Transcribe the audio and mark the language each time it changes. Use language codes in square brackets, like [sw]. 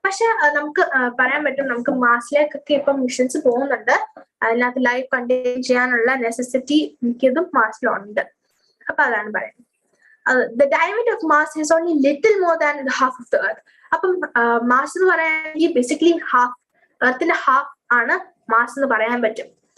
[ml] പക്ഷെ നമുക്ക് പറയാൻ പറ്റും, നമുക്ക് മാർസിലേക്കൊക്കെ ഇപ്പം മിഷൻസ് പോകുന്നുണ്ട്. അതിനകത്ത് ലൈഫ് കണ്ടെയ്ൻ ചെയ്യാനുള്ള നെസസിറ്റി മിക്കതും മാർസിലുണ്ട്. അപ്പൊ അതാണ് പറയുന്നത്. [en] The diameter of Mars is only little more than the half of the Earth. [ml] അപ്പം മാർസ് എന്ന് പറയുകയാണെങ്കിൽ ബേസിക്കലി ഹാഫ്, എർത്തിന്റെ ഹാഫ് ആണ് മാർസ് എന്ന് പറയാൻ പറ്റും.